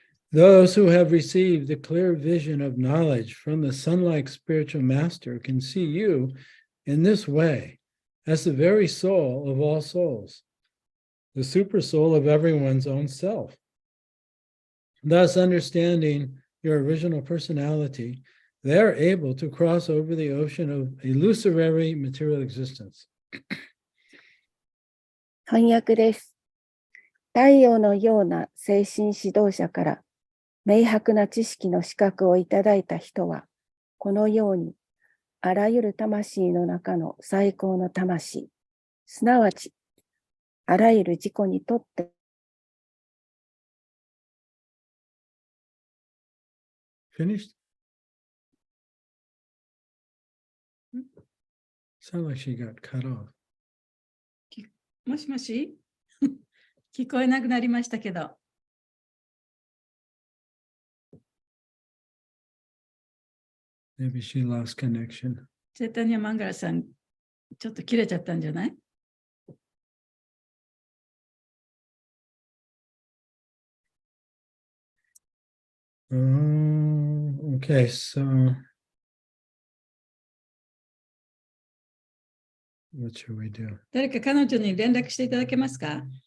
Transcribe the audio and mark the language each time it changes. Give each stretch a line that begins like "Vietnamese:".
English: Those who have received the clear vision of knowledge from the sun-like spiritual master can see you in this way as the very soul of all souls, the super soul of everyone's own self. Thus, understanding your original personality, they are able to cross over the ocean of illusory material existence.
Japanese: 翻訳です。太陽のような精神指導者から明白な知識の資格をいただいた人は、このようにあらゆる魂の中の最高の魂、すなわちあらゆる自己にとって
English: Finished? Sound like she got cut off.
Japanese: もしもし聞こえなくなりましたけど。
English: Maybe she lost connection.
Japanese: チェタニア・マンガラさん、ちょっと切れちゃったんじゃない？
English: Okay, so what should we do?
Japanese: 誰か彼女に連絡していただけますか？